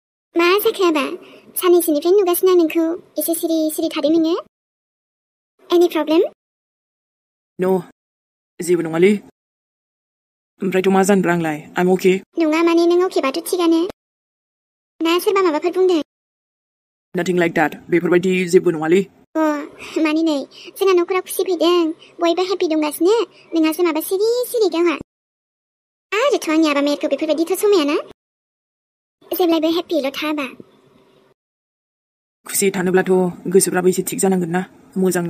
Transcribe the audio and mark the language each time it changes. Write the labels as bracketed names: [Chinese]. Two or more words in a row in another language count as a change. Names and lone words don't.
[Bodo] मा जाखो आबा? साननैसोनिफ्राय नुगासिनो आं नोंखौ एसे सिरि सिरि थादों नोङो? [English] Any problem? No, [Bodo] जेबो नङालै। ओमफ्रायथ' मा जानोब्रा आंलाय? [English] I'm okay. [Bodo] नङा माने नों अकेबाथ' थिगानो। ना सोरबा माबाफोर बुंदों? [English] Nothing like that. [Bodo] बेफोरबायदि जेबो नङालै। माने नै जोंहा न'खराव खुसि फैदों, बयबो हेपि दंगासिनो, नोंहासो माबा सिरि सिरि गावहा। आरोथ' आंनि आबा मेरखौ बेफोरबायदिथ' समायाना। जेब्लायबो हेपिल' था आबा। खुसि थानोब्लाथ' गोसोफ्राबो एसे थिग जानांगोन ना, मोजांनो।